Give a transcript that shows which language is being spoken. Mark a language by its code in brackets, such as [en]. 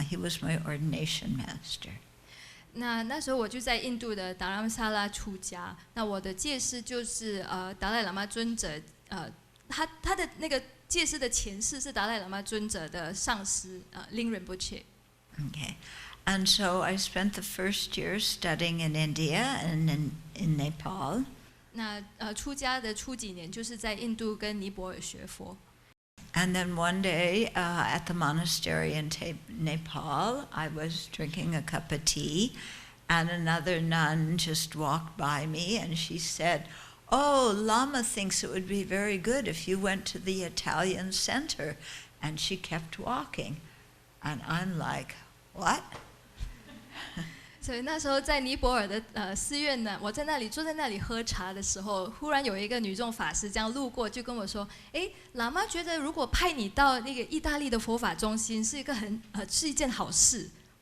[en] He was my ordination master. [zh] 那时候我就在印度的达拉萨拉出家。那我的戒师就是达赖喇嘛尊者，他的那个戒师的前世是达赖喇嘛尊者的上师Ling Rinpoche. [en] Okay. And so I spent the first year studying in India and in Nepal. [zh] 那出家的初几年就是在印度跟尼泊尔学佛。 [en] And then one day at the monastery in Nepal, I was drinking a cup of tea, and another nun just walked by me, and she said, "Oh, Lama thinks it would be very good if you went to the Italian center." And she kept walking, and I'm like, "What?" [zh] 所以那时候在尼泊尔的寺院呢，我在那里坐在那里喝茶的时候，忽然有一个女众法师这样路过，就跟我说：“哎，喇嘛觉得如果派你到那个意大利的佛法中心是一件好事。”